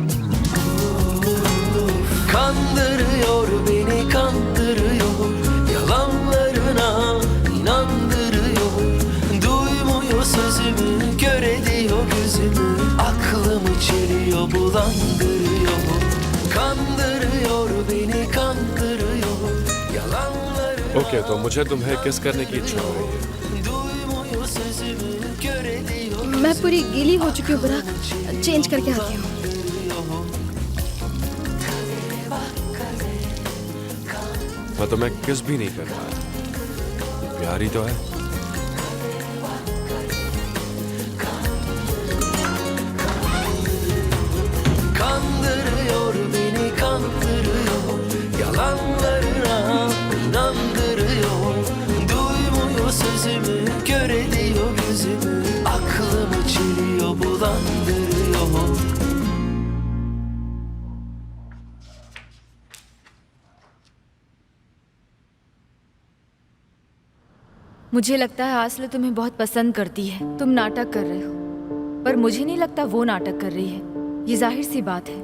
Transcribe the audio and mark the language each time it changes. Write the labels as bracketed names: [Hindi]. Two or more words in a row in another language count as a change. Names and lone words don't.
[Turkish] Kandırıyor beni kandırıyor, yalanlarına inandırıyor. Duymuyor sözümü, kör ediyor gözümü, aklımı çeliyor, bulandırıyor. Kandırıyor beni kandırıyor, yalanlarına [Hindi] ओके तो मुझे तुम्हें किस करने की इच्छा हो रही है? [Turkish] duymuyor sözümü, kör ediyor. [Hindi] मैं पूरी गीली हो चुकी हूँ बुराक, चेंज करके आती हूँ। मैं तुम्हें किस भी नहीं कर पाया। प्यार ही तो है। [Turkish] Kandırıyor beni kandırıyor, yalanlarına inandırıyor. Duymuyor sözümü, kör ediyor gözümü, aklımı çeliyor, bulandırıyor. [Hindi] मुझे लगता है आसले तुम्हें बहुत पसंद करती है। तुम नाटक कर रहे हो, पर मुझे नहीं लगता वो नाटक कर रही है। ये जाहिर सी बात है।